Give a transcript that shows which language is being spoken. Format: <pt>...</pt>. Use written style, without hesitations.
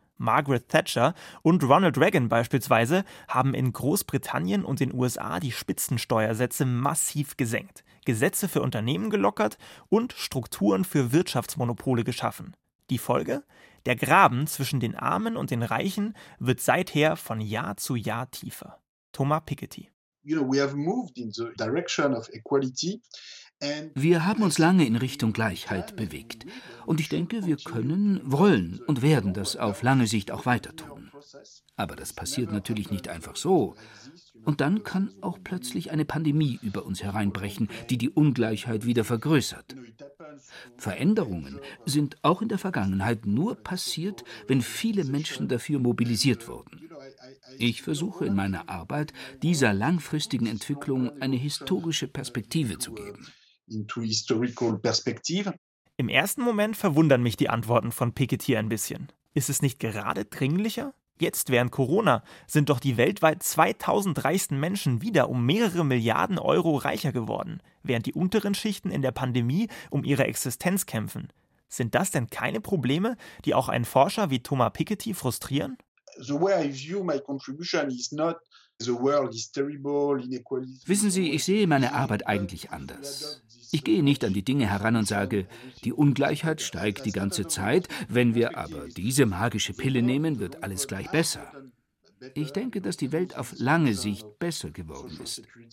<de>Margaret Thatcher und Ronald Reagan beispielsweise haben in Großbritannien und den USA die Spitzensteuersätze massiv gesenkt, Gesetze für Unternehmen gelockert und Strukturen für Wirtschaftsmonopole geschaffen. Die Folge? Der Graben zwischen den Armen und den Reichen wird seither von Jahr zu Jahr tiefer. Thomas Piketty.</de> <en>You know, we have moved in the direction of equality.</en> <de>Wir haben uns lange in Richtung Gleichheit bewegt. Und ich denke, wir können, wollen und werden das auf lange Sicht auch weiter tun. Aber das passiert natürlich nicht einfach so. Und dann kann auch plötzlich eine Pandemie über uns hereinbrechen, die Ungleichheit wieder vergrößert. Veränderungen sind auch in der Vergangenheit nur passiert, wenn viele Menschen dafür mobilisiert wurden. Ich versuche in meiner Arbeit, dieser langfristigen Entwicklung eine historische Perspektive zu geben. Im ersten Moment verwundern mich die Antworten von Piketty ein bisschen. Ist es nicht gerade dringlicher? Jetzt während Corona sind doch die weltweit 2000 reichsten Menschen wieder um mehrere Milliarden Euro reicher geworden, während die unteren Schichten in der Pandemie um ihre Existenz kämpfen. Sind das denn keine Probleme, die auch einen Forscher wie Thomas Piketty frustrieren?</de> <en>The way I view my contribution is not the world is terrible, inequality.</en> <de>Wissen Sie, ich sehe meine Arbeit eigentlich anders. Ich gehe nicht an die Dinge heran und sage, die Ungleichheit steigt die ganze Zeit, wenn wir aber diese magische Pille nehmen, wird alles gleich besser. Ich denke, dass die Welt auf lange Sicht besser geworden ist.</de>